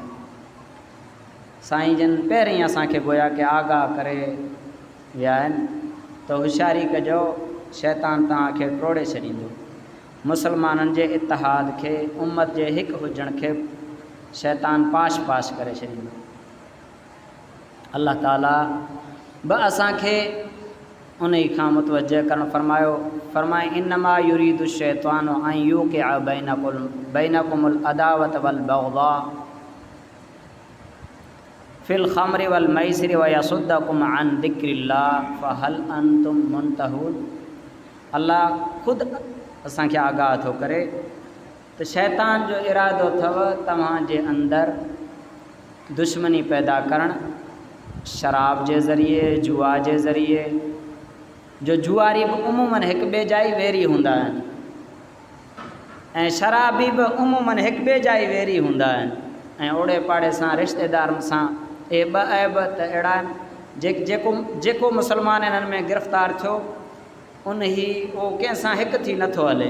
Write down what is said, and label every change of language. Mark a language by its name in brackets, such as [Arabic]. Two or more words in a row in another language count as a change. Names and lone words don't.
[Sindhi] साईं जन पहिरीं असांखे गोया के आगाह करे विया आहिनि त होशियारी कजो, शैतान तव्हांखे टोड़े छॾींदो। मुसलमाननि जे इतिहाद खे, उम्मत जे हिकु हुजण खे शैतान पाश पाश करे छॾींदो। अल्लाह ताला बि असांखे उन ई खां मुतवजह करणु फरमाए [Arabic] إنما يريد الشيطان أن يوقع بينكم العداوة والبغضاء في الخمر والميسر ويصدكم عن ذكر الله فهل أنتم منتهون. [Sindhi] अल्लाह ख़ुदि असांखे आगाह थो करे त शैतान जो इरादो अथव तव्हांजे अंदरि दुश्मनी पैदा करणु, शराब जे ज़रिए, जुआ जे ज़रिए। जो जुआरी बि उमूमन हिक ॿिए जा ई वेरी हूंदा आहिनि ऐं शराबी बि उमूमन हिक ॿिए जा ई वेरी हूंदा आहिनि, ऐं ओड़े पाड़े सां रिश्तेदारनि सां इहे ॿ ऐब त अहिड़ा आहिनि जेको मुसलमान इन्हनि में गिरफ़्तार थियो उन ई उहो कंहिंसां हिकु थी नथो हले।